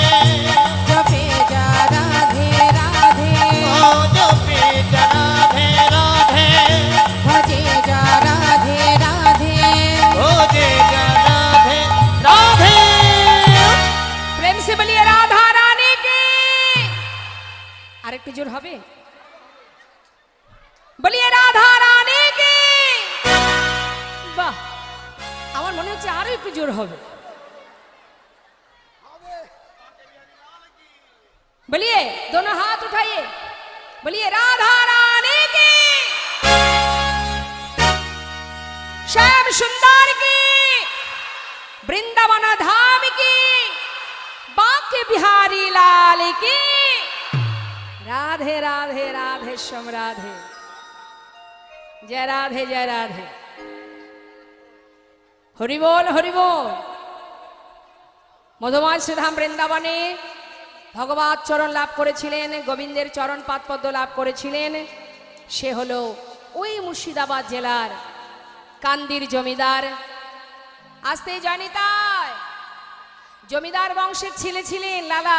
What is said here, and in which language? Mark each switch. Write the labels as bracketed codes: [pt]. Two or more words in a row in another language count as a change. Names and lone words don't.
[hi] जो बेजा राधे राधे, हो जो बेजा राधे राधे। भजे जा राधे राधे। हो बेजा राधे राधे। प्रेम से बोलिए राधा रानी की। [bn] আরেকটু জোর হবে? [hi] बोलिए राधा रानी की। [bn] বাহ, আমার মনে হচ্ছে আরো একটু জোর হবে। [hi] बोलिए, दोनों हाथ उठाइए, बोलिए राधा रानी की। श्याम सुंदर की, वृंदावन धाम की, बांके बिहारी लाल की। राधे राधे राधे श्याम राधे। जय राधे जय राधे। हरि बोल हरि बोल। [bn] মধুময় শ্রীধাম বৃন্দাবনে ভগবত চরণ লাভ করেছিলেন, গোবিন্দের চরণ পাদপদ্ম লাভ করেছিলেন। সে হলো ওই মুর্শিদাবাদ জেলার কান্দির জমিদার। আসতে জনিতায় জমিদার বংশের ছেলে ছিলেন লালা।